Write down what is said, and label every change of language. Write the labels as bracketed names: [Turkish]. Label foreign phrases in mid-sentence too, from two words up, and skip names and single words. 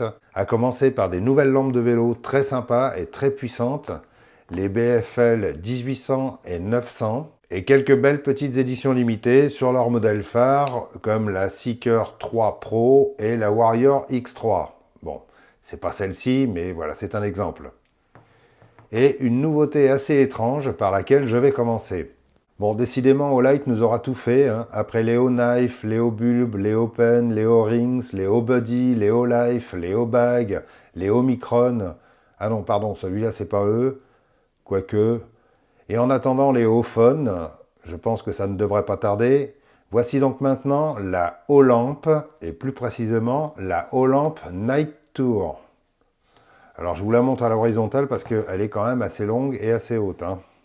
[French] À commencer par des nouvelles lampes de vélo très sympas et très puissantes, les BFL 1800 et 900, et quelques belles petites éditions limitées sur leurs modèles phares comme la Seeker 3 Pro et la Warrior X3. Bon, c'est pas celle-ci, mais voilà, c'est un exemple. Et une nouveauté assez étrange par laquelle je vais commencer. Bon, décidément, Olight nous aura tout fait, hein. Après les O-Knife, les O-Bulb, les O-Pen, les O-Rings, les O-Buddy, les O-Life, les O-Bag, les O-Micron. Ah non, pardon, celui-là, c'est pas eux. Quoique. Et en attendant les O-Phone, je pense que ça ne devrait pas tarder. Voici donc maintenant la O-Lamp, et plus précisément la O-Lamp Night Tour. Alors, je vous la montre à l'horizontale parce qu'elle est quand même assez longue et assez haute, hein.